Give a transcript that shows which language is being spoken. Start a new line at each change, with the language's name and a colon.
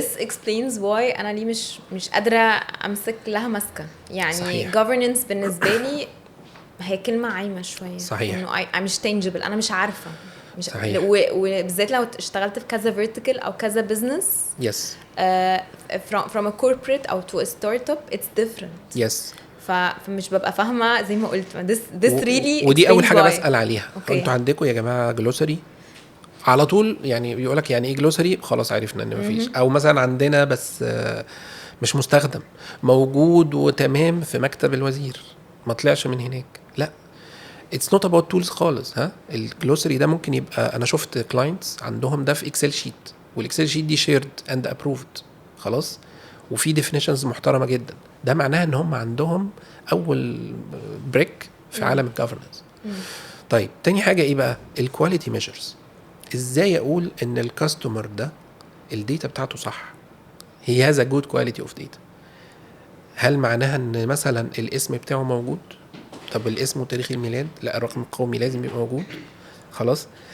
English: And this explains why
Arabic: انا ليه مش قادره امسك لها ماسكه. يعني صحيح. governance بالنسبه لي هي كلمه عايمه شويه. صحيح. انه مش tangible، انا مش عارفه. مش صحيح. وبالذات لو اشتغلت في كذا فيرتيكال او كذا بزنس
English: yes from a corporate
Arabic: او
English: to a startup it's different. Yes
Arabic: فمش ببقى فاهمه زي ما قلت
English: this really
Arabic: ودي اول
English: explains
Arabic: حاجه
English: why.
Arabic: بسال عليها.
English: Okay.
Arabic: انتوا عندكم يا جماعه جلوسري على طول؟ يعني بيقولك يعني ايه جلوسري، خلاص عرفنا ان مفيش. او مثلا عندنا بس مش مستخدم، موجود وتمام في مكتب الوزير، ما طلعش من هناك.
English: لا، it's not about tools خالص.
Arabic: ها، الجلوسري ده ممكن يبقى، انا شفت كلاينتس عندهم ده في اكسل شيت، والاكسل شيت دي
English: shared and approved
Arabic: خلاص، وفي ديفينيشنز محترمه جدا. ده معناه ان هم عندهم اول بريك في عالم الجفرنس. طيب تاني حاجه ايه بقى؟ الكواليتي ميجرز. ازاي اقول ان الكاستمر ده الداتا بتاعته صح، هي هذا جود كواليتي اوف داتا؟ هل معناها ان مثلا الاسم بتاعه موجود؟ طب الاسم وتاريخ الميلاد؟ لا، الرقم القومي لازم يبقى موجود خلاص.